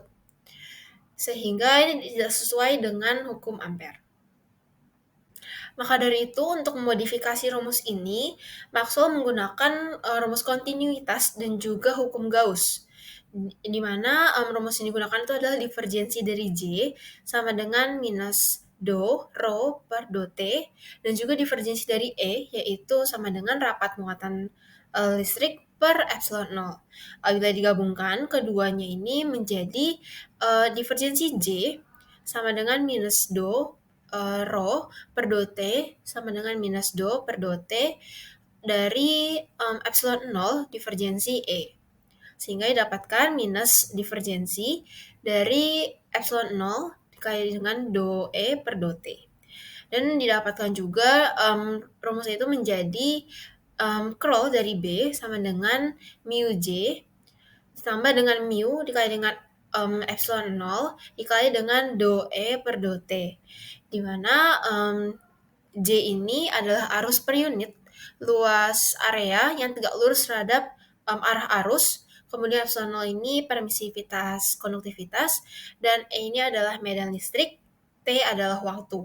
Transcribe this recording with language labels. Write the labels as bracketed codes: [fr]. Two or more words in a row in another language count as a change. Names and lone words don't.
[id] Sehingga ini tidak sesuai dengan hukum Ampere. Maka dari itu, untuk memodifikasi rumus ini, Maxwell menggunakan rumus kontinuitas dan juga hukum Gauss. Di mana rumus yang digunakan itu adalah divergensi dari J sama dengan minus do rho per do T dan juga divergensi dari E yaitu sama dengan rapat muatan listrik per epsilon 0. Bila digabungkan, keduanya ini menjadi divergensi J sama dengan minus do rho per do T sama dengan minus do per do T dari epsilon 0 divergensi E. Sehingga didapatkan minus divergensi dari epsilon 0 dikali dengan do E per do T. Dan didapatkan juga rumusnya itu menjadi curl dari B sama dengan mu J ditambah dengan mu dikali dengan epsilon 0 dikali dengan do E per do T. Di mana J ini adalah arus per unit luas area yang tegak lurus terhadap arah arus. Kemudian epsilon 0 ini permisivitas konduktivitas dan E ini adalah medan listrik, T adalah waktu.